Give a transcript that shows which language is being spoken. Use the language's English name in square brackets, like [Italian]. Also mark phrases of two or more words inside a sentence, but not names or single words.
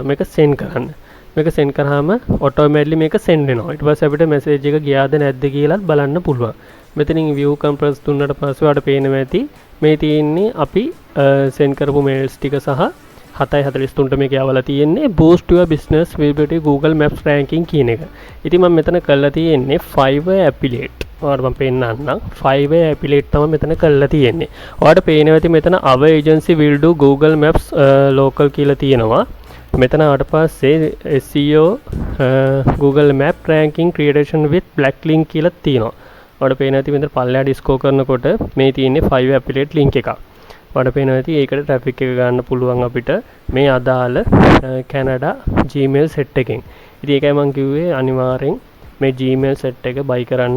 [Sinhala] මේක send කරන්න. මේක send කරාම automatically මේක send වෙනවා. ඊට පස්සේ අපිට message එක ගියාද නැද්ද කියලාත් බලන්න පුළුවන්. මෙතනින් [English] view compress [Sinhala] දුන්නට පස්සේ ඔයාලට පේනෙම ඇති මේ තියෙන්නේ අපි send කරපු mails ටික සහ 7:43ට මේක යවලා තියෙන්නේ [English] boost your business visibility Google Maps ranking [Sinhala] කියන එක. ඉතින් මම මෙතන කරලා තියෙන්නේ Fiverr affiliate. ඔයාලට මම පෙන්නන්නම්. Fiverr affiliate තමයි මෙතන කරලා තියෙන්නේ. ඔයාලට පේනවා ඇති මෙතන [English] our agency will do Google Maps local [Sinhala] කියලා තියෙනවා. මෙතන ආවට පස්සේ [English] SEO Google Map ranking creation with backlink [Sinhala] කියලා තියෙනවා. ඔයාලට පේනවා ඇති මෙතන පල්ලෙහා ඩිස්කෝ කරනකොට මේ තියෙන්නේ Fiverr [English] affiliate link [Sinhala] එකක්. ඔයාලට පේනවා ඇති ඒකට traffic එක ගන්න පුළුවන් අපිට මේ අදාළ Canada Gmail set එකෙන්. ඉතින් ඒකයි මම කිව්වේ අනිවාර්යෙන් මේ Gmail set එක buy කරන්න.